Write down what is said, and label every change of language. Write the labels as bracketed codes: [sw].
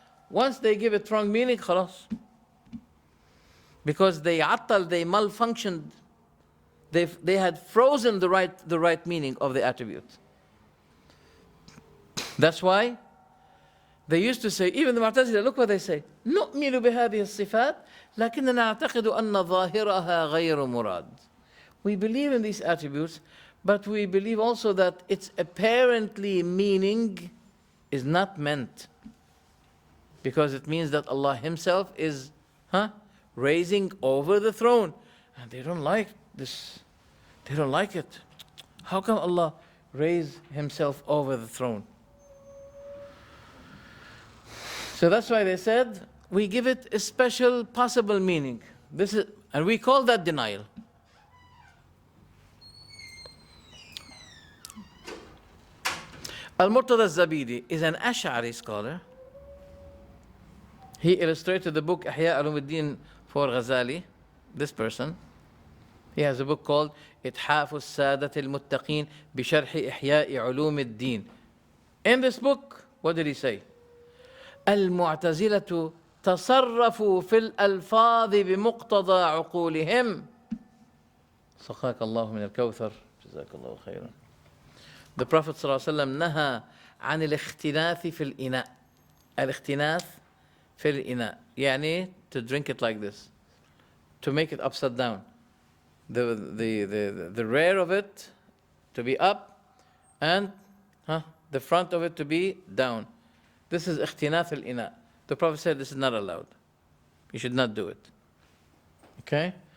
[en] Once they give it wrong meaning, khalas. Because they malfunctioned. They had frozen the right meaning of the attribute. That's why they used to say, even the Mu'tazila, look what they say. [ar] نؤمن بهذه الصفات لكننا نعتقد أن ظاهرها غير مراد. [en] We believe in these attributes, but we believe also that its apparently meaning is not meant. Because it means that Allah Himself is raising over the throne. And they don't like this. They don't like it. How come Allah raised Himself over the throne? So that's why they said, we give it a special possible meaning. And we call that denial. Al-Murtada al-Zabidi is an Ash'ari scholar. He illustrated the book Ihya Ulumuddin for Ghazali, this person. He has a book called [ar] إتحاف السادة المتقين بشرح إحياء علوم الدين. [en] In this book, what did he say? [ar] المعتزلة تصرفوا في الألفاظ بمقتضى عقولهم. سقاك الله من الكوثر. جزاك الله خيرا. [en] The Prophet [ar] صلى الله عليه وسلم نهى عن الاختناث في الإناء. الاختناث في الإناء يعني [en] to drink it like this, to make it upside down. The rear of it to be up and the front of it to be down. This is [ar] اختناث الإناء. [en] The Prophet said this is not allowed. You should not do it. Okay?